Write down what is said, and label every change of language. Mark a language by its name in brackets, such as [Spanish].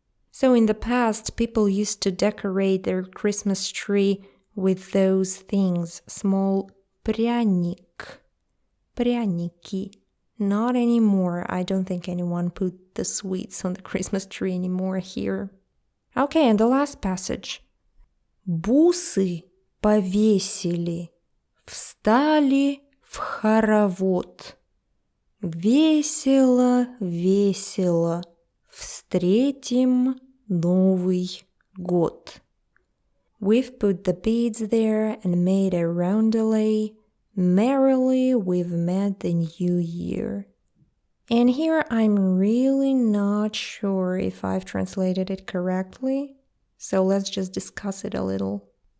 [English] So in the past, people used to decorate their Christmas tree with those things, small пряник. Пряники. Not anymore. I don't think anyone put the sweets on the Christmas tree anymore here. Okay, and the last passage. [Russian] Бусы повесили, встали в хоровод. Весело, весело, встретим Новый год. [English] We've put the beads there and made a roundelay. Merrily we've met the new year. And here I'm really not sure if I've translated it correctly, so let's just discuss it a little.